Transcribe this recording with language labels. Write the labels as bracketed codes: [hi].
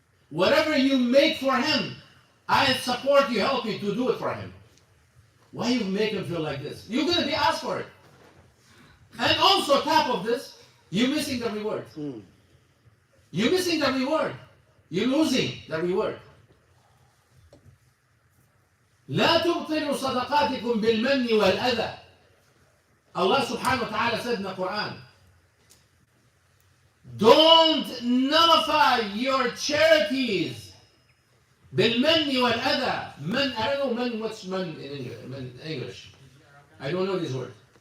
[en] Whatever you make for him, I support you, help you to do it for him. Why you make him feel like this? You're going to be asked for it. And also, on top of this, you're missing the reward. You're missing the reward. You're losing the reward. [ar] لا تبطلوا صدقاتكم بالمن والأذى. [en] Allah subhanahu wa ta'ala said in the Quran, don't nullify your charities [ar] بالمن والأذى. [en] Man, I don't know man, what's man in English. I don't know this word.